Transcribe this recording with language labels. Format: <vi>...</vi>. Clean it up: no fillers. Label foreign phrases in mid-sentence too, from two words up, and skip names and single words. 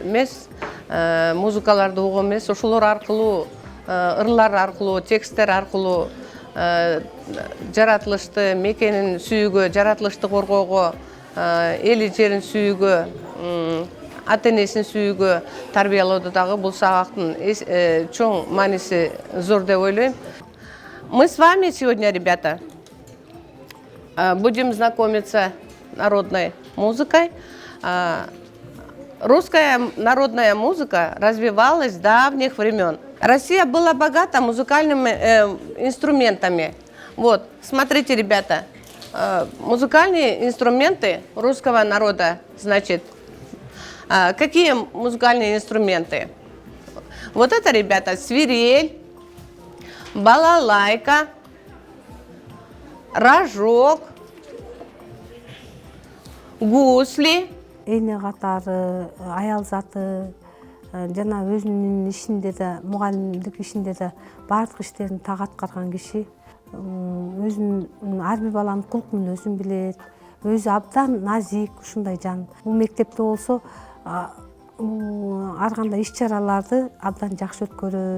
<ky>эмес, музыкаларды угуу эмес, ошолор аркылуу, ырлар аркылуу, тексттер аркылуу жаратылышты, мекенин сүйүүгө, жаратылышты коргоого, эли жерин сүйүүгө, ата энесин сүйүүгө тарбиялоодо дагы бул сабактын чоң мааниси зор деп ойлойм.</ky> <ru>Мы с вами сегодня, ребята, будем знакомиться с народной музыкой. Русская народная музыка развивалась с давних времен. Россия была богата музыкальными инструментами. Вот, смотрите, ребята, музыкальные инструменты русского народа, значит, какие музыкальные инструменты? Вот это, ребята, свирель, балалайка, рожок, гусли.</ru> <ky>Эне катары, аял заты, жана өзүнүн ишинде да, мугалимдик ишинде да баардык иштерин так аткарган киши. Өзүнүн ар бир баланын кулкун өзүн билет. Өзү абдан назик, ушундай жан. Бул мектепте болсо ар кандай иш-чараларды абдан жакшы өткөрөт.</ky>